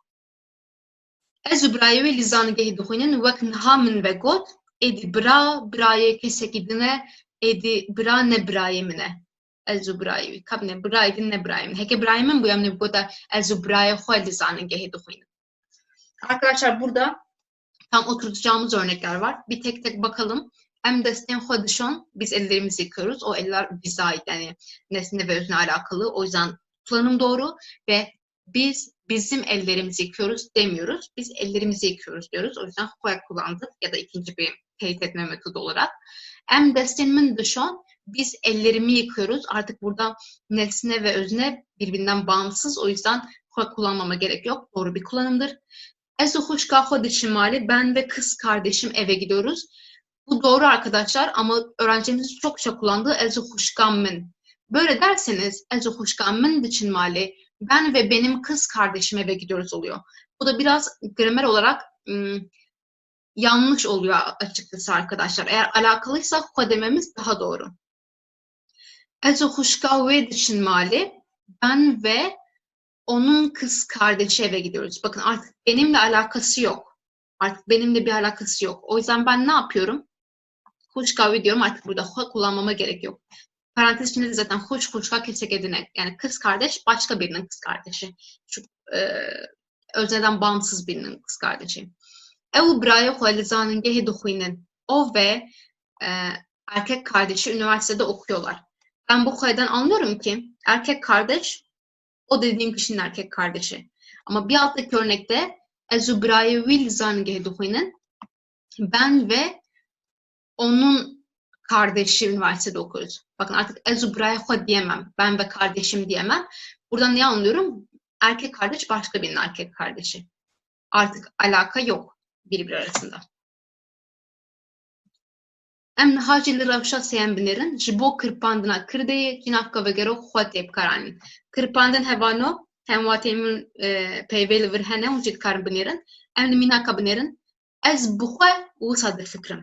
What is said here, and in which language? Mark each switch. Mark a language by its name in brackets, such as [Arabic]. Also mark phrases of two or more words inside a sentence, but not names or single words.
[Kurdish] ez û birayê wê li zanîngehê dixwînin wek niha min vegot êdî birayê kesekî din e êdî bira ne birayê min e ez û birayê wî ka bine birayê din ne birayê min heke birayê min bûye em ê bigota ez û birayê xwe li zanîngehê dixwînin [Turkish] arkadaşlar burada tam oturtacağımız örnekler var bir tek tek bakalım [Kurdish] em destên xwe dişon [Turkish] biz ellerimizi yıkıyoruz o eller bize ait yani nesne ve özne alakalı o yüzden kullanım doğru ve biz bizim ellerimizi yıkıyoruz demiyoruz. Biz ellerimizi yıkıyoruz diyoruz. O yüzden xwe kullandık ya da ikinci bir teyit etme metodu olarak. [Kurdish] Em destên min dişon [Turkish] biz ellerimi yıkıyoruz. Artık burada nesne ve özne birbirinden bağımsız. O yüzden xwe kullanmama gerek yok. Doğru bir kullanımdır. [Kurdish] Ez û xwişka xwe diçin malê [Turkish] ben ve kız kardeşim eve gidiyoruz. Bu doğru arkadaşlar ama öğrencilerimizin çokça kullandığı [Kurdish] ez û xwişka min. [Turkish] Böyle derseniz [Kurdish] ez û xwişka min diçin malê [Turkish] ben ve benim kız kardeşim eve gidiyoruz oluyor. Bu da biraz gramer olarak yanlış oluyor açıkçası arkadaşlar. Eğer alakalıysa xwe dememiz daha doğru. [Kurdish] Ez û xwişka wê diçin malê [Turkish] ben ve onun kız kardeşi eve gidiyoruz. Bakın artık benimle alakası yok. Artık benimle bir alakası yok. O yüzden ben ne yapıyorum? [Kurdish] Xwişka wê [Turkish] diyorum artık burada xwe kullanmama gerek yok. Parantez içinde de zaten [Kurdish] xwişka kesek edine [Turkish] yani kız kardeş başka birinin kız kardeşi. Şu özneden bağımsız birinin kız kardeşi. [Kurdish] Ew birayê xwe li zanîngehê dixwînin. [Turkish] O ve erkek kardeşi üniversitede okuyorlar. Ben bu xwe'den anlıyorum ki erkek kardeş o dediğim kişinin erkek kardeşi. Ama bir alttaki örnekte [Kurdish] ez û birayê wî li zanîngehê dixwînin. [Turkish] Ben ve onun kardeşi üniversitede okuyoruz. Bakın artık [Kurdish] ez û birayê xwe [Turkish] diyemem. Ben ve kardeşim diyemem. Buradan ne anlıyorum? Erkek kardeş başka birinin erkek kardeşi. Artık alaka yok birbiri arasında. [Kurdish] Em niha jî li rewşa sêyem binêrin ji bo kirpandina Kirdeyê cinavka vegero xwe tê bikaranîn. Kirpandin hevano hemwatiyên min peyvê li vir hene hûn jî dikarin binêrin. Em li mînaka binêrin ez bi xwe wisa difikirim.